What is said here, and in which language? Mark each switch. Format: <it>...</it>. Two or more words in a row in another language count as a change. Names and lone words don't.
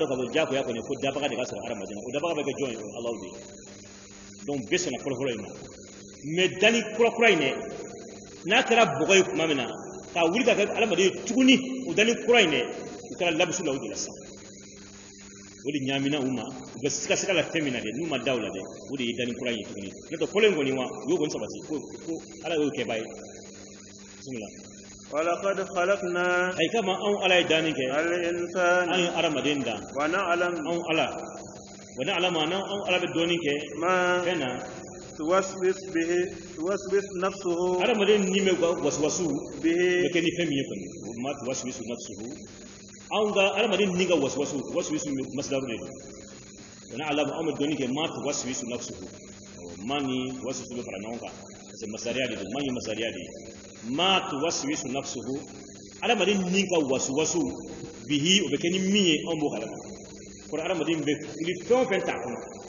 <bm>ka fɔ diyagoya kɔni fo dabaga de ka sɔrɔ adamaden na o dabaga bɛ kɛ jɔn ye o alaw de ye donc bɛɛ sɔnna fɔlɔ in ma mais dani kura in dɛ n'a kɛra bɔgɔ ye tuma min na k'a wuli ka kɛ adamaden ye tuguni o dani kura in dɛ u kɛra labusu la o de la sisan o de ɲaamina u ma u bɛ siga la fɛn min na dɛ n'u ma da o la dɛ o de ye dani kura in ye tuguni n'o tɛ fɔlɔ in kɔni wa u y'o kɔni sabati ko ala y'o kɛba ye bisimila</bm> <ar>ولقد خلقنا</ar> <bm>ay kama an ala ye danni kɛ</bm> <ar>الإنسان</ar> <bm>an ye adamaden dan</bm> <ar>ونعلم</ar> <bm>an ala wa ni ala ma an ala bɛ dɔɔni kɛ</bm> <ar>ما</ar> <bm>fɛn na</bm> <ar>توسوس نفسه</ar> <bm>adamaden ni bɛ wasuwasu</bm> <ar>به</ar> <bm>bɛ kɛ ni fɛn min ye kɔni o</bm> <ar>ما توسوس نفسه</ar> <bm>anw ka adamaden ni ka wasuwisu masdaru de don wa ni ala an bɛ dɔɔni kɛ</bm> <ar>ما توسوس نفسه</ar> <bm>ma ni tuwasuwisu bɛ fara ɲɔgɔn kan</bm> <fr>parce que</fr> <bm>masariya de don ma ye masariya de ye</bm> <ar>ما توسوس نفسه</ar> <bm>adamaden ni ka wasuwasu bihi o bɛ kɛ ni min ye anw b'o kalama kɔrɔ adamaden bɛ fili fɛn o fɛn t'a kɔnɔ</bm>